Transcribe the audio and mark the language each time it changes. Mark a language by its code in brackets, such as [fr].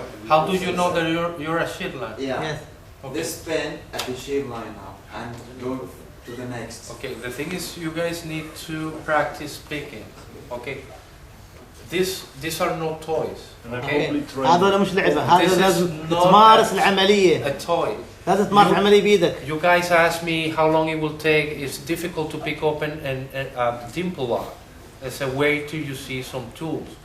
[en] How do you know that you're a shear line? Yeah. Yes. Okay. This pen at the shear line now and go to the next. Okay, the thing is you guys need to practice picking. Okay. These are no toys. Okay. [ar] هذا مش لعبة هذا لازم تمارس العملية. [en] A toy. [ar] لازم تمارس العملية بيدك. [en] You guys ask me how long it will take. It's difficult to pick open a dimple lock. It's a way to you see some tools.